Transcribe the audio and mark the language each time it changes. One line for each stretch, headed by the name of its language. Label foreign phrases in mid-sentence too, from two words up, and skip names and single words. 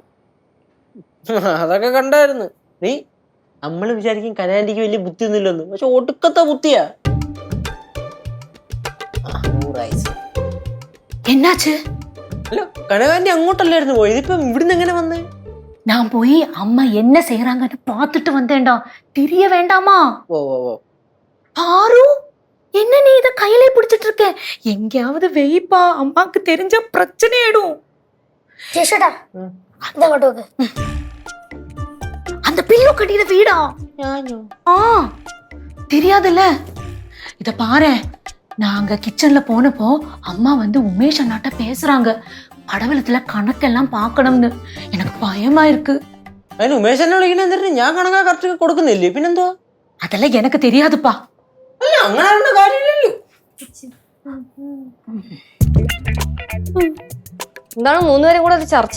Malayalam: അതൊക്കെ കണ്ടായിരുന്നു. നീ നമ്മള് വിചാരിക്കും കനയാന്റിക്ക് വലിയ ബുദ്ധി ഒന്നുമില്ലെന്ന്, പക്ഷെ ഒടുക്കത്തെ ബുദ്ധിയാ.
Tamil: என்னாச்சு?
Malayalam: അല്ല കനകാന്റി അങ്ങോട്ടല്ലായിരുന്നു പോയത്, ഇപ്പം ഇവിടുന്ന് എങ്ങനെ വന്നേ?
Tamil: நான் போய் அம்மா என்ன செய்யறாங்கன்னு பார்த்துட்டு வந்தேன்டா. தெரிய வேண்டாமா? ஓ ஓ ஓ ஆரு, என்ன நீ இத கையிலே பிடிச்சிட்டு இருக்க? எங்கயாவது வெயிப்பா, அம்மாக்கு தெரிஞ்ச பிரச்சனை ஆயிடும்.
Malayalam: ചേട്ടാ അങ്ങോട്ട് നോക്ക്.
Tamil: அந்த பில்லு கட்டின வீடா? ஆ தெரியாதுல்ல. இத பாரு, நாங்க கிச்சன்ல போனப்போ அம்மா வந்து உமேஷ் அண்ணாட்ட பேசுறாங்க.
Malayalam: പടവലത്തിലെ കണക്കെല്ലാം പാക്കണമെന്ന്. എനിക്ക് ഭയമാ ഇருக்கு. അതിന് ഉമേഷ് എന്നെ വിളിക്കണ എന്തിനാ? ഞാൻ കണക്കാ കറക്റ്റ് കൊടുക്കുന്നില്ലേ, പിന്നെന്തോ? അതെല്ലാം എനിക്ക് தெரியாதுப்பா. അല്ല അങ്ങനെ കാര്യമില്ലല്ലോ. എന്താണ് മൂന്നുപേരും കൂടെ ഒരു ചർച്ച?